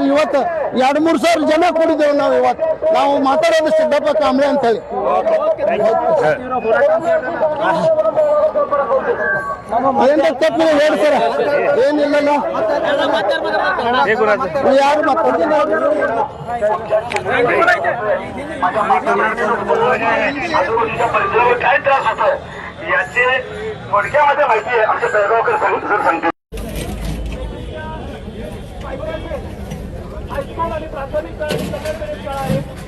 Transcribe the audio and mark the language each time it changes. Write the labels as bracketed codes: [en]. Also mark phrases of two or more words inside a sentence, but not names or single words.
[kn] ಇವತ್ತು 2-3 ಸಾವಿರ ಜನ ಕೂಡಿದ್ದೇವೆ. ನಾವು ಇವತ್ತು ನಾವು ಮಾತಾಡೋದು ಸಿದ್ದಪ್ಪ ಕಾಂಬ್ಳೆ ಅಂತ ಹೇಳಿ. ಏನ್ ತಪ್ಪು ಹೇಳಿ ಸರ್, ಏನಿಲ್ಲಲ್ಲ. ಯಾರು ಮಾತಾಡ್ತೀನಿ [mr] काय त्रास होतोय याचे थोडक्यामध्ये माहिती आहे आमच्या बेळगावकर सांगतो. हायस्कूल आणि प्राथमिक शाळा आणि सेकंडरी शाळा आहे.